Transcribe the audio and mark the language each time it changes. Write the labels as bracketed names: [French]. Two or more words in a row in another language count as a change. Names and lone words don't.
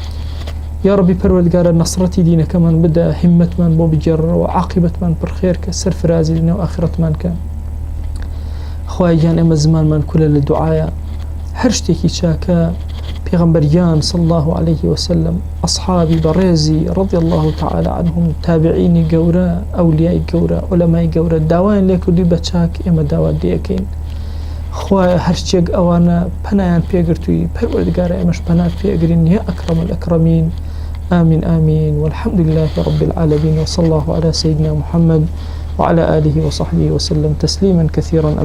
[Central Kurdish] یا ربی پەروەردگارە نەسڕەتی دینەکەمان بدە هیممەتمان بۆ بگێڕەوە عاقبەتمان پڕخێر کە سەرفرازی لەنێو ئاخرەتمان کە خوای گیان ئێمە زمانمان کولە لە دوعایە هەر شتێکی چاکە پێغەمبەریان [Arabic] صلی الله عليه وسلم [Central Kurdish] ئەصحابی بەڕێزی [Arabic] رضی الله تعالى عنهم [Central Kurdish] تابعینی گەورە ئەولیای گەورە عولەمای گەورە داوایان لێ کردووی بە چاک ئێمە داوات لێ ئەکەین خوای هەرچێک ئەوانە پەنایان پێگرتووی پەروەردگارە ئێمەش پەنات پێگرین [Arabic] یا ئەکرەم الئەکرەمین آمين آمين والحمد لله رب العالمين وصلى الله على سيدنا محمد وعلى آله وصحبه وسلم تسليما كثيرا أبدا.